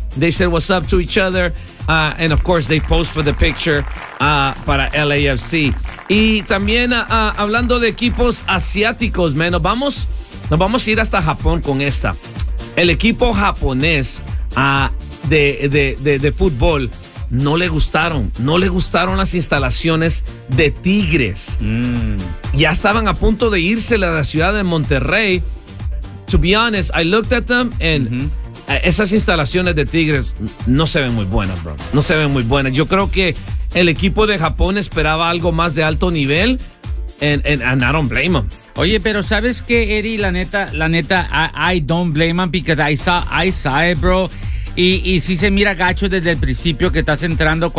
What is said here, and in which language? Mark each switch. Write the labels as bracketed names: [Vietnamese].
[English] They said what's up to each other. And of course, they post for the picture [Spanish] para LAFC. Y también hablando de equipos asiáticos, man, nos vamos a ir hasta Japón con esta. El equipo japonés de fútbol no le gustaron las instalaciones de Tigres. Mm. Ya estaban a punto de irse a la ciudad de Monterrey. [English] To be honest, I looked at them and [Spanish] esas instalaciones de Tigres no se ven muy buenas, bro. No se ven muy buenas. Yo creo que el equipo de Japón esperaba algo más de alto nivel [English] and I don't blame them. [Spanish] Oye, pero ¿sabes qué, Eddie? La neta, [English] I don't blame them because I saw it, bro. [Spanish] Y sí se mira gacho desde el principio que estás entrando.